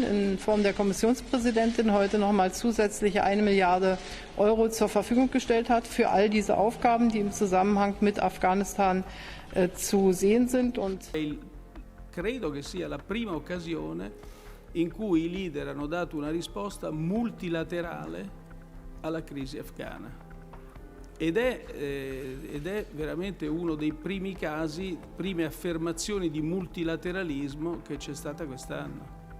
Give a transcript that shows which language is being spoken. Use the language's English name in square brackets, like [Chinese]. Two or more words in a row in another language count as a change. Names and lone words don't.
[German] in Form der Kommissionspräsidentin heute noch mal zusätzliche 1 Milliarde Euro zur Verfügung gestellt hat für all diese Aufgaben, die im Zusammenhang mit Afghanistan zu sehen sind. Und [Italian] credo che sia la prima occasione in cui i leader hanno dato una risposta multilaterale alla crisi afghana. Ed è veramente uno dei primi casi, prime affermazioni di multilateralismo che c'è stata quest'anno.